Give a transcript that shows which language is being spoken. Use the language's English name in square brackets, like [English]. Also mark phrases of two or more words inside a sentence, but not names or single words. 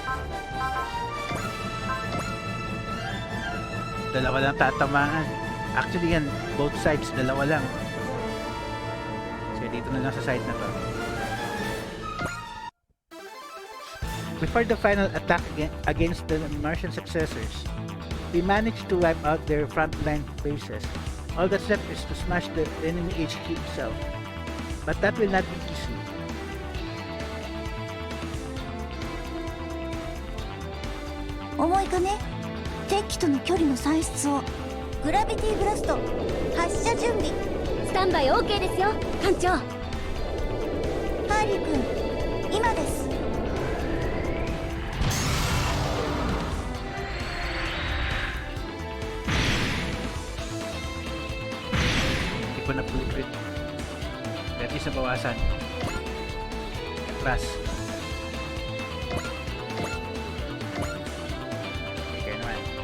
[Filipino] Dalawa lang tatamaan. Actually yan, [English] both sides, [Filipino] dalawa lang. So dito na lang sa side na to. [English] Before the final attack against the Martian successors, we managed to wipe out their frontline bases. All that's left is to smash the enemy HQ itself. But that will not be easy. [Japanese] 敵との距離の算出を。グラビティブラスト発射準備。スタンバイ OK ですよ艦長。ハーリー君今です。 [Filipino] Hindi ko na blueprint. Pwede sa bawasan. Atras. Okay naman.